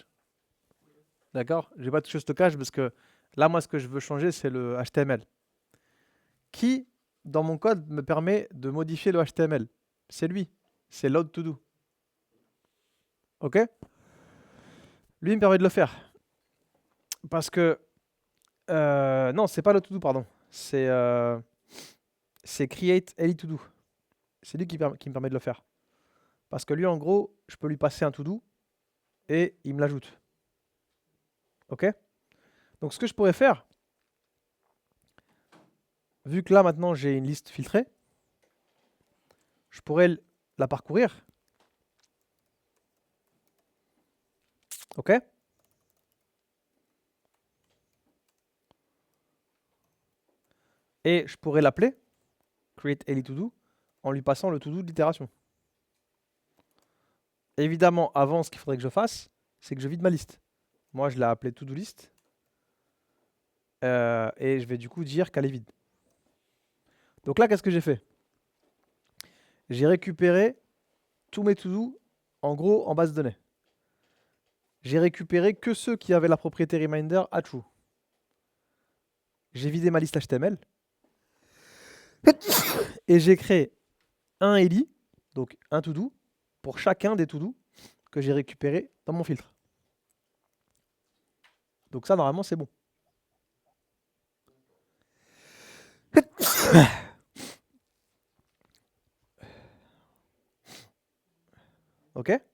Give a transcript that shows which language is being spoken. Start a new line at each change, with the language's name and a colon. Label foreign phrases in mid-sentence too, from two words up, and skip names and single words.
French: D'accord? Je vais pas toucher au stockage parce que là, moi, ce que je veux changer, c'est le HTML. Qui, dans mon code, me permet de modifier le HTML? C'est lui. C'est load to do. Ok? Lui, il me permet de le faire. Parce que. Non, c'est pas load to do, pardon. C'est create any to do. C'est lui qui me permet de le faire. Parce que lui, en gros, je peux lui passer un to do et il me l'ajoute. Ok? Donc, ce que je pourrais faire, vu que là, maintenant, j'ai une liste filtrée, je pourrais la parcourir. Ok? Et je pourrais l'appeler create any to do en lui passant le to do de l'itération. Évidemment, avant, ce qu'il faudrait que je fasse, c'est que je vide ma liste. Moi, je l'ai appelée to do list. Et je vais du coup dire qu'elle est vide. Donc là, qu'est-ce que j'ai fait? J'ai récupéré tous mes to do en gros en base de données. J'ai récupéré que ceux qui avaient la propriété reminder à true. J'ai vidé ma liste HTML et j'ai créé un ELI, donc un to do, pour chacun des to do que j'ai récupéré dans mon filtre. Donc ça, normalement, c'est bon. Ok?